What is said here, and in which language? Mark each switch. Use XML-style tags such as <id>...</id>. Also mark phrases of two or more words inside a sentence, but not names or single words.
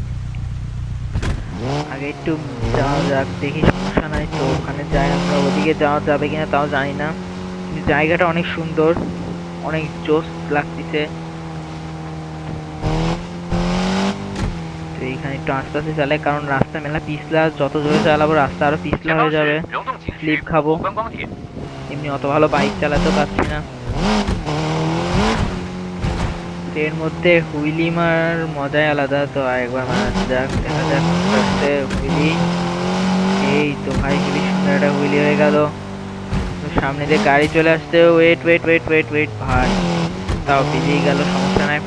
<bn>আগে একটু যাওয়া যাক, দেখি, সমস্যা নাই। তো ওখানে যাই, আমরা ওদিকে যাওয়া যাবে কিনা তাও জানি না, কিন্তু জায়গাটা অনেক সুন্দর, অনেক জোস লাগতেছে। তো এইখানে একটু আস্তে আস্তে চালাই, কারণ রাস্তা মেলা পিছলা, যত জোরে চালাবো রাস্তা আরো পিছলা</bn> <zh>前</zh> <bn>হয়ে</bn> <zh>方</zh> <bn>যাবে,</bn> <zh>是流动景</zh> <bn>স্লিপ</bn> <zh>区</zh> <bn>খাবো।</bn> <zh>观光铁。</zh> <bn>এমনি অত ভালো বাইক চালাতে পারছি না। তো এর মধ্যে হুইলি মারার মজাই আলাদা। তো আরেকবার মারা যাক, দেখা যাক আস্তে আস্তে হুইলি। এই তো ভাই খুবই সুন্দর একটা হুইলি হয়ে গেল। তো সামনে দিয়ে গাড়ি চলে আসছে,</bn> <en>wait wait wait wait wait</en> <bn>ভাই, তাও বেরিয়ে গেল, সমস্যা নাই।</bn>